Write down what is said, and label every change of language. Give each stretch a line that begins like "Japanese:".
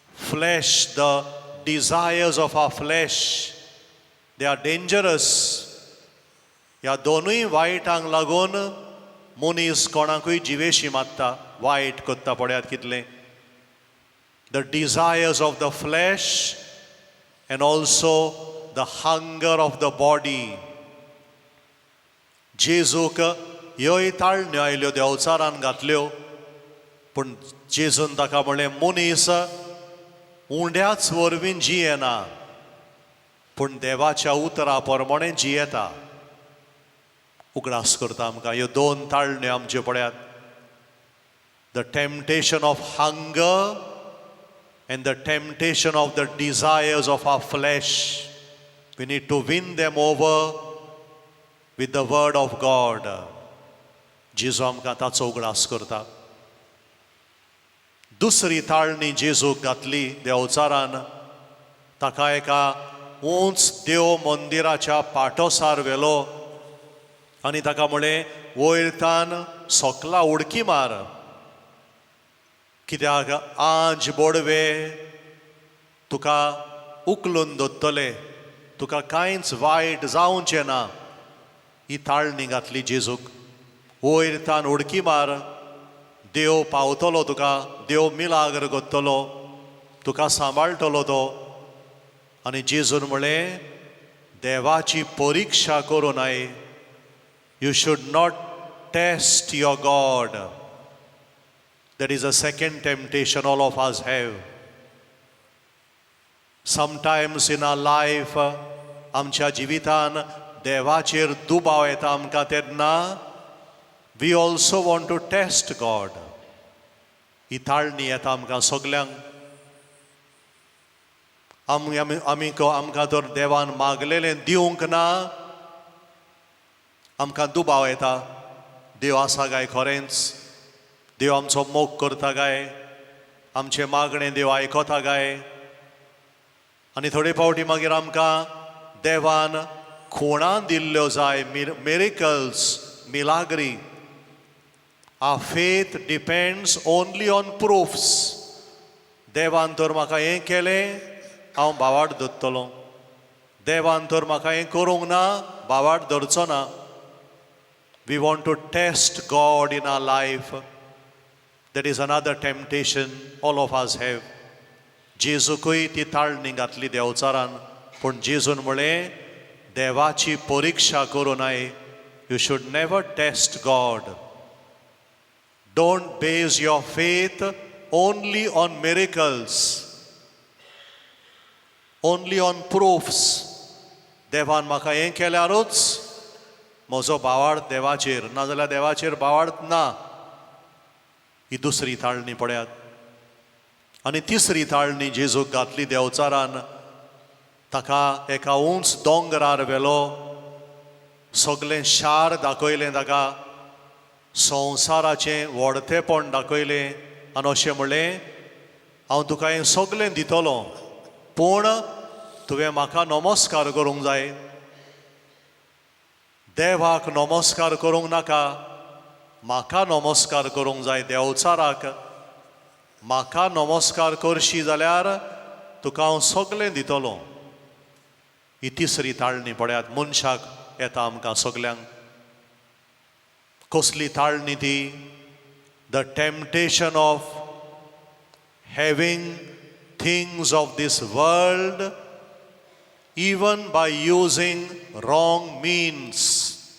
English: flesh the desires of our flesh they are dangerous
Goan Konkani: ह्या दोनूय वायटांक लागून मनीस कोणाकूय जिवेशी मारता वायट कोत्ता पळयात कितलें
English: The desires of the flesh and also the hunger of the body.
Goan Konkani: जेजूक ह्योय ताळण्यो आयल्यो देंवचारान घातल्यो, पूण जेजून ताका म्हणलें मनीस उंड्याच वरवीं जियेना, पूण देवाच्या उतरा प्रमाणे जियेता. उगडास करता आमकां ह्यो दोन ताळण्यो आमच्यो पळयात.
English: The temptation of hunger and the temptation of the desires of our flesh. We need to win them over with the word of God.
Goan Konkani: जेजू आमकां ताचो उगडास करता. दुसरी ताळणी जेजूक घातली देंवचारान, ताका एका उंच देव मंदिराच्या पाटोसार व्हेलो आनी ताका म्हळें वयरतान सोकला उडकी मार, कित्याक आंज बोडवे तुका उखलून दवरतले, तुका कांयच वायट जावचें ना. ही ताळणी घातली जेजूक. वयरतान उडकी मार, देव पावतलो तुका, देव मिलाग्र करतलो, तुका सांबाळटलो तो. आनी जेजून म्हळें देवाची परिक्षा करूं नये.
English: You should not test your God. That is a second temptation all of us have. Sometimes in our life,
Goan Konkani: आमच्या जिवितान देवाचेर दुबाव येता आमकां तेन्ना
English: we also want to test God.
Goan Konkani: ही ताळणी येता आमकां सगल्यांक. आमकां तर देवान मागलेलें दिवंक ना, आमकां दुबाव येता. देव आसा काय खरेंच? देव आमचो मोग करता काय? आमचें मागणें देव आयकता काय? आनी थोडे फावटी मागीर आमकां देवान खुणां दिल्ल्यो जाय, miracles, Milagre.
English: Our faith depends only on proofs.
Goan Konkani: देवान तर म्हाका हें केलें, हांव भावार्थ धरतलों. देवान तर म्हाका हें करूंक ना, भावार्थ धरचो ना.
English: We want to test God in our life. That is another temptation all of us have.
Goan Konkani: जेजूकय ती ताळणी घातली देंवचारान, पूण जेजून म्हळें देवाची परिक्षा करूं नये.
English: You should never test God. Don't base your faith only on miracles, only on proofs.
Goan Konkani: देवान म्हाका हें केल्यारूच म्हजो भावार्थ देवाचेर, नाजाल्यार देवाचेर भावार्थ ना. ही दुसरी ताळणी पळयात. आनी तिसरी ताळणी जेजूक घातली देंवचारान, ताका एका उंच दोंगरार व्हेलो, सगळें शार दाखयलें ताका, संवसाराचें व्हडतेपण दाखयलें आनी अशें म्हणलें हांव तुका हें सगळें दितलो, पूण तुवें म्हाका नमस्कार करूंक जाय. देवाक नमस्कार करूंक नाका, म्हाका नमस्कार करूंक जाय. देंवचाराक म्हाका नमस्कार करशी जाल्यार तुका हांव सगळें दितलो. ही तिसरी ताळणी पळयात मनशाक येता आमकां सगल्यांक. कसली ताळणी ती?
English: The temptation of having things of this world even by using wrong means.